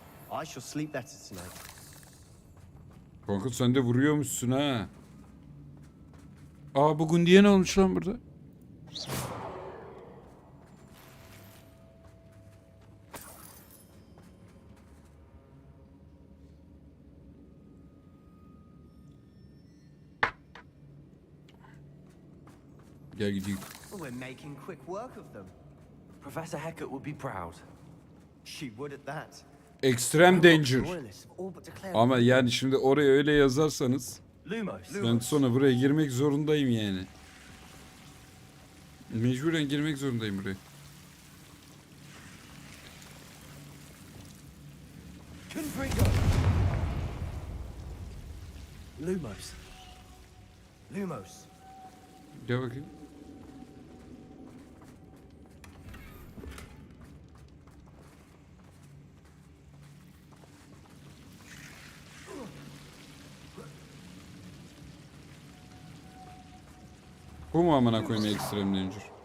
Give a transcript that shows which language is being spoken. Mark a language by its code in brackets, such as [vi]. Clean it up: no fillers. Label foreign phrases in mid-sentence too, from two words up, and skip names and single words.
[en] I shall sleep better tonight. [tr] Kanka sen de vuruyormuşsun ha. Aa bugün diye ne olmuş lan burada? Gel gideyim. [en] Well, we're making quick work of them. Professor Hecat would be proud. She would at that. Extreme danger. Royalists have all but declared. [tr] Ama yani şimdi oraya öyle yazarsanız Lumos. ben sonra buraya girmek zorundayım yani. Mecburen girmek zorundayım buraya. Confringo. Lumos. Lumos. Gel bakayım. Bu mu amına koyayım [en] Extreme Danger?